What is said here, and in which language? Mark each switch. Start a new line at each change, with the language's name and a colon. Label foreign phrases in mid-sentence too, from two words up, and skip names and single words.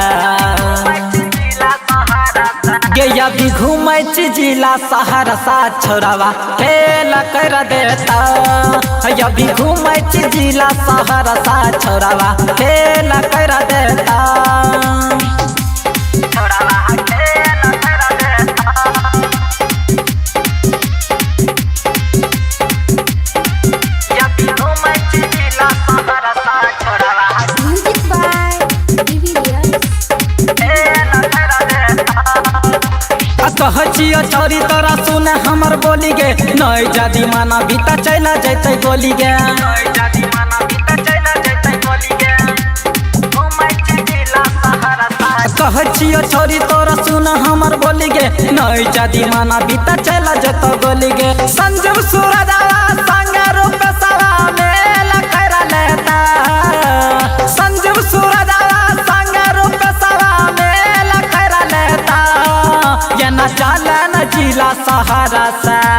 Maithili: गे अभी घूमै छी जिला सहरसा छोरावा खेल कर देता अभी घूमै छी जिला सहरसा छोरावा खेल कर देता छोरावा खेल कर देता अभी घूमै छी जिला सहरसा छोरावा
English: music by डिविलियर्स
Maithili: कहचियो छोरी तोरा सुन हमर बोली गे नई जादी माना बीता चला जैते गोली गे कहचियो छोरी तोरा सुन हमर बोली गे नई जादी माना बीता चला जैते गोली गे संजीव सूरजावा संग रूप सवा मेला कर लेता संजीव सूरजावा संग रूप सवा मेला कर लेता ये न चलन जिला सहरसा